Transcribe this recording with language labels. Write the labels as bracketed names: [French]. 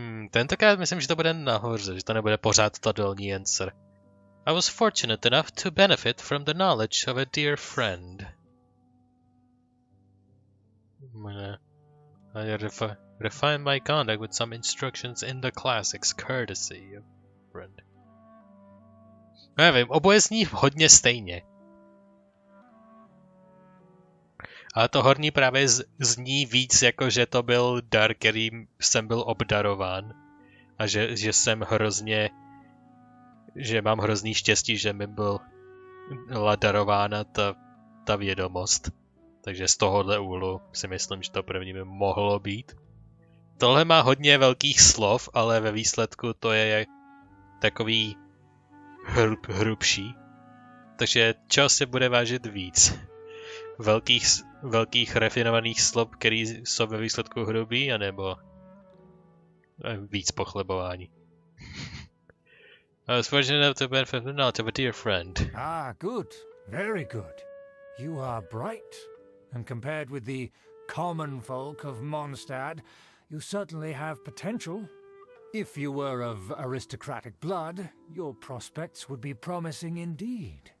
[Czech] Tentokrát myslím, že to bude nahoře, že to nebude pořád ta dolní [English] answer. I was fortunate enough to benefit from the knowledge of a dear friend. I refine my conduct with some instructions in the classics, courtesy of a friend. [Czech] Nevím, oboje zní hodně stejně. Ale to horní právě zní víc jako, že to byl dar, kterým jsem byl obdarován. A že jsem hrozně... Že mám hrozný štěstí, že mi byla darována ta vědomost. Takže z tohohle úhlu si myslím, že to první by mohlo být. Tohle má hodně velkých slov, ale ve výsledku to je takový hrubší. Takže čeho se bude vážit víc? Velkých refinovaných slov, které jsou ve výsledku hrubý, anebo víc pochlebování. [English] I was fortunate enough to benefit from the knowledge of a dear friend. Ah, good. Very good. You are bright, and compared with the common folk of Mondstadt, you certainly have potential. If you were of aristocratic blood, your prospects would be promising indeed.